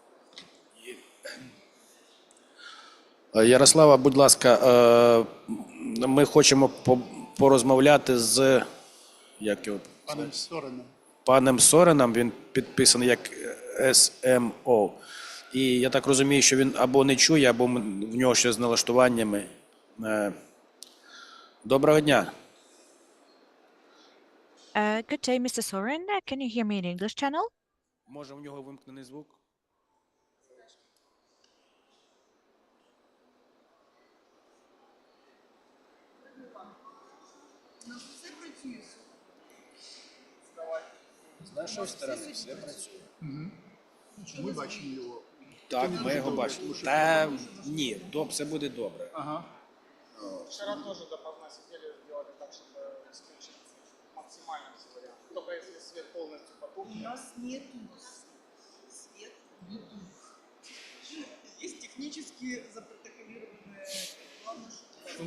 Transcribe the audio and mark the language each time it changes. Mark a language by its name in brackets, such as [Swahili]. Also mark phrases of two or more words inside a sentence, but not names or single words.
[Ukrainian] Ярослава, будь ласка, ми хочемо порозмовляти з Паном Сореном. паном Сореном, він підписаний як СМО. І я так розумію, що він або не чує, або в нього щось з налаштуваннями. Доброго дня. [English] Good day, Mr. Soren. Can you hear me in English channel? [Ukrainian] Може, в нього вимкнений звук? З нашої сторони все працює. Ми бачимо його. Так, ми його бачимо. Та ні, все буде добре. Ага. [Russian] Вчера тоже допоздна сидели, сделали так, чтобы исключить максимально все варианты. Только если свет полностью потухнет. У нас нету свет YouTube. Есть технически запротоколированные. Главное, что